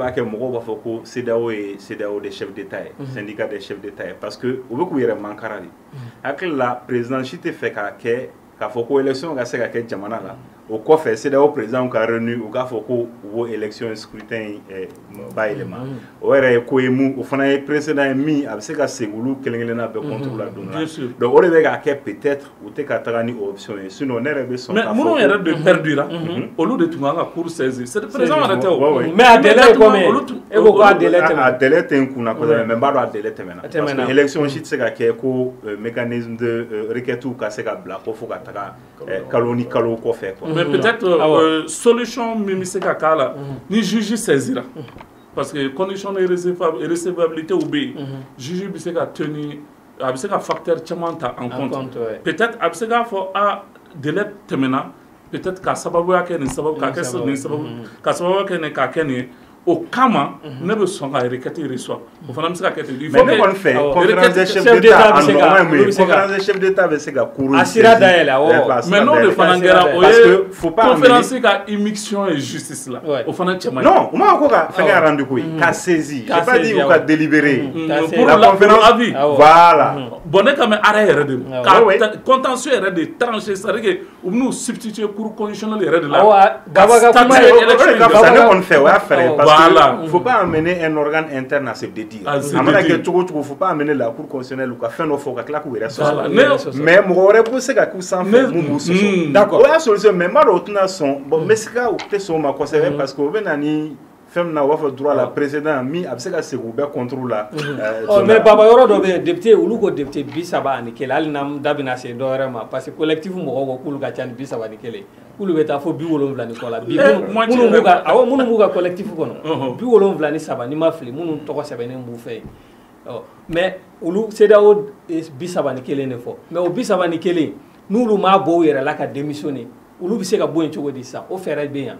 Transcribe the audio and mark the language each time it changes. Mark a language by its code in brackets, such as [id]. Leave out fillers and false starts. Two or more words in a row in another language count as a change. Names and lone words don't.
[bm] b'a kɛ mɔgɔw b'a fɔ ko CEDEAO ye CEDEAO [fr] des chefs d'État [bm] ye [fr] syndicat des chefs d'État [bm] ye [fr] parce que [bm] u bɛ k'u yɛrɛ mankara de hakili la président si tɛ fɛ k'a kɛ k'a fɔ ko élection ka se ka kɛ jamana la o kɔfɛ CEDEAO président ka réuni u k'a fɔ ko u b'o [fr] élection scrutin [bm] bayɛlɛma o yɛrɛ ye ko ye mun o fana ye précédent ye min a bɛ se ka segin olu kelen-kelenna bɛɛ contre la don na donc o de bɛ k'a kɛ peut-être u tɛ ka taga ni option ye sinon ne yɛrɛ bɛ sɔn k'a fɔ mais minnu yɛrɛ de perdura olu de tun kan ka [fr] cour saisir c'est président [bm] yɛrɛ tɛ o mais a délai ye combien e ko ko a délai tɛmɛna a délai tɛ n kunna kosɛbɛ mais n b'a dɔn a délai tɛmɛna [fr] parce que élection [bm] si tɛ se ka kɛ ko [fr] mécanisme de requête [bm] ka se ka bila ko fo ka taga kalo ni kalo kɔfɛ quoi. [fr] Mais peut-être solution [bm] min bɛ se ka k'a la ni [fr] juge saisira parce que condition de recevabilité [bm] u bɛ yen juge bɛ se ka tenir a bɛ se ka facteur caman ta [fr] en compte peut-être [bm] a bɛ se k'a fɔ a délai tɛmɛna peut-être ka sababuya kɛ nin sababu ka kɛ nin sababu ka sababuya kɛ nin k'a kɛ nin ye o kama ne bɛ sɔn ka [fr] requête reçoit [bm] o fana bɛ se ka kɛ ten [fr] il faut que [bm] mais ne kɔni fɛ [fr] conférence des chefs d'État [bm] en nɔgɔma ye [fr] conférence des chefs d'État [bm] bɛ se ka cour a sira dayɛlɛ awɔ mais n'o de fana kɛra o ye conférence ka [fr] immixtion et justice [bm] la o fana cɛ man ɲi non u ma ko ka fɛnkɛ rendu ko ye ka saisir [fr] j'ai pas dit [bm] u ka délibérer [fr] pour la conférence avis [bm] voilà bon ne ka mɛ arrêt yɛrɛ de ma ka contentieux yɛrɛ de [fr] trancher c'est à dire que [bm] u bɛn'u [fr] substituer cour constitutionnelle [bm] yɛrɛ de la Gaba ka kuma ye ne kɔni fɛ o y'a fɛɛrɛ [fr] parce que il faut pas amener un organe interne à se dédire [bm] a mana kɛ cogo cogo [fr] faut pas amener la cour constitutionnelle [bm] u ka fɛn dɔ fɔ ka tila k'u yɛrɛ sɔsɔ mais mɔgɔ wɛrɛ bɛ se ka k'u sanfɛ mun b'u sɔsɔ d'accord o y'a solution mais n b'a dɔn o tɛna sɔn bon n bɛ se ka u tɛ sɔn o ma kosɛbɛ parce que o bɛ na ni fɛn min na u b'a fɔ droit la précédent min a bɛ se ka segin u bɛɛ contre la. mais baba yɔrɔ dɔ bɛ yen député olu ko député 31 hali n'an da bɛna se dɔ wɛrɛ ma parce que collectif mɔgɔw ko k'olu ka ca ni 31 k'olu bɛ taa fo 70 ni kɔ la bi minnu b'u ka collectif kɔnɔ 73 ni ma fili minnu tɔgɔ sɛbɛnnen b'u fɛ yen mais olu CEDEAO 31 de fɔ mais o 31 n'olu m'a bɔ u yɛrɛ la ka démissionner olu bɛ se ka bɔ yen cogo di sisan o fɛɛrɛ bɛ yan.